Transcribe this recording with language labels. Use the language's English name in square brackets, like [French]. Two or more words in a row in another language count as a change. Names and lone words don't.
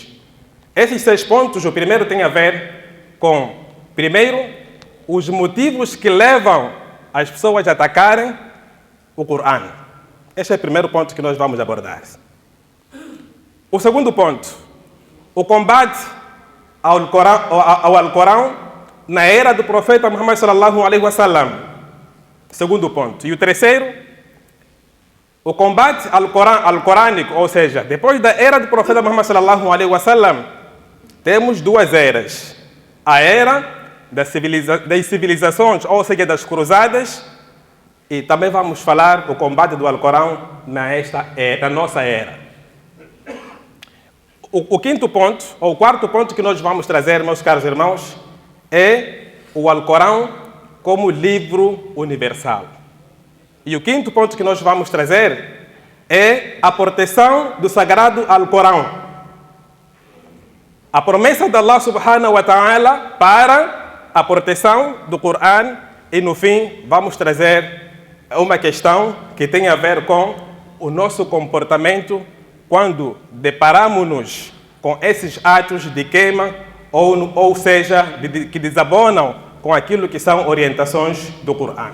[Portuguese] Esses 6 pontos, o primeiro tem a ver com, primeiro, os motivos que levam as pessoas a atacarem o Corão. Este é o primeiro ponto que nós vamos abordar. O segundo ponto, o combate ao Alcorão na era do profeta Muhammad [Arabic] صلى الله عليه وسلم. [Portuguese] Segundo ponto. E o terceiro, o combate alcorânico, ou seja, depois da era do profeta Muhammad [Arabic] صلى الله عليه وسلم, [Portuguese] temos 2 eras. A era das civilizações, ou seja, das cruzadas, e também vamos falar o combate do Alcorão na nossa era. O quinto ponto, ou o quarto ponto que nós vamos trazer, meus caros irmãos, é o Alcorão como livro universal. E o quinto ponto que nós vamos trazer é a proteção do Sagrado Alcorão. A promessa de [Arabic] الله سبحانه وتعالى [Portuguese] para a proteção do Corão. E no fim vamos trazer uma questão que tem a ver com o nosso comportamento quando deparamos-nos com esses atos de queima ou seja, que desabonam com aquilo que são orientações do Corão.